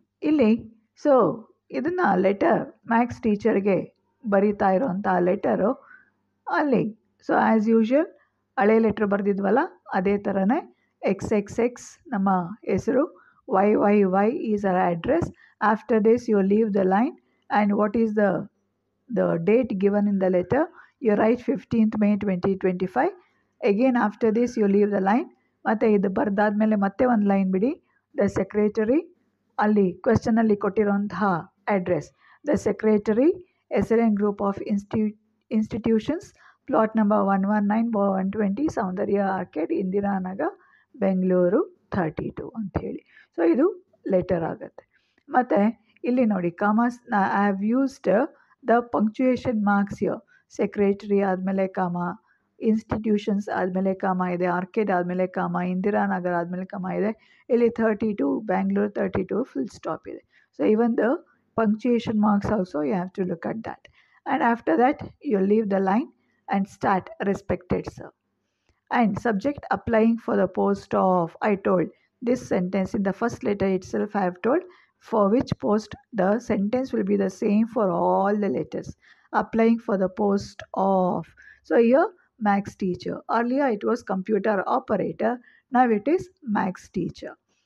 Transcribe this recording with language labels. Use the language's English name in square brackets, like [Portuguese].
[Kannada] ಇಲ್ಲಿ ಸೊ ಇದನ್ನು letter maths ಟೀಚರ್ಗೆ ಬರಿತಾ ಇರೋವಂಥ ಲೆಟರು ಅಲ್ಲಿ. ಸೊ ಆ್ಯಸ್ ಯೂಶ್ವಲ್ ಹಳೆ ಲೆಟ್ರ್ ಬರೆದಿದ್ವಲ್ಲ ಅದೇ ಥರನೇ XXX ನಮ್ಮ ಹೆಸರು, [English] YYY is our address. After this you leave the line and what is the date given in the letter. You write 15th May 2025. Again after this you leave the line. [Kannada] ಮತ್ತೆ ಇದು ಬರ್ದಾದ್ಮೇಲೆ ಮತ್ತೆ ಒಂದು line ಬಿಡಿ. The secretary, ಅಲ್ಲಿ ಕ್ವೆಶ್ಚನಲ್ಲಿ ಕೊಟ್ಟಿರೋಂತಹ address, the secretary, SLN group of institutions, plot number 119/120, Soundarya arcade, Indiranagar, Bengaluru 32 ಅಂಥೇಳಿ. So ಇದು letter ಆಗುತ್ತೆ. ಮತ್ತು ಇಲ್ಲಿ ನೋಡಿ commerce, [English] I have used the punctuation marks here. [Kannada] Secretary ಆದಮೇಲೆ ಕಾಮ, ಇನ್ಸ್ಟಿಟ್ಯೂಷನ್ಸ್ ಆದಮೇಲೆ ಕಾಮ ಇದೆ, ಆರ್ಕೇಡ್ ಆದಮೇಲೆ ಕಾಮ, ಇಂದಿರಾನಗರ್ ಆದಮೇಲೆ ಕಾಮ ಇದೆ, ಇಲ್ಲಿ 32, ಬ್ಯಾಂಗ್ಳೂರು 32 ಫುಲ್ ಸ್ಟಾಪ್ ಇದೆ. [English] So even the punctuation marks also you have to look at that. And after that you leave the line and start respected sir. And subject applying for the post of, I told this sentence in the first letter itself I have told for which post the sentence will be the same for all the letters. Applying for the post of, so here maths teacher. Earlier it was computer operator, now it is maths teacher.